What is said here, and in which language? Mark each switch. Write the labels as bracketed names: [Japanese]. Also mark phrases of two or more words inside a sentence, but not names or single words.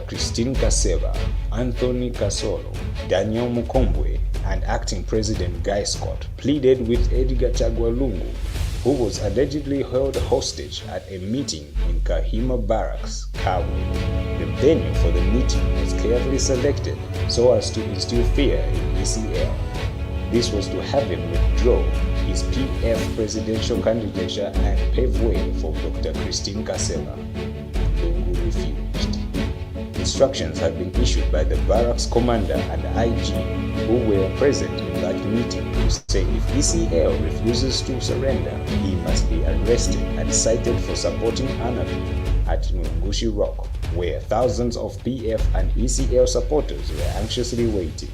[English] Christine Kaseba, Anthony Kasolo, Daniel Mukombwe, and Acting President Guy Scott pleaded with Edgar Chagwa Lungu, who was allegedly held hostage at a meeting in Kahima Barracks, Chagwa. The venue for the meeting was carefully selected so as to instill fear in ECL. This was to have him withdraw his PF presidential candidature and pave way for Dr. Christine Kaseba. Lungu refused. Instructions had been issued by the barracks commander and IG who were present in that meeting to say if ECL refuses to surrender, he must be arrested and cited for supporting anarchy at Mulungushi Rock, where thousands of PF and ECL supporters were anxiously waiting.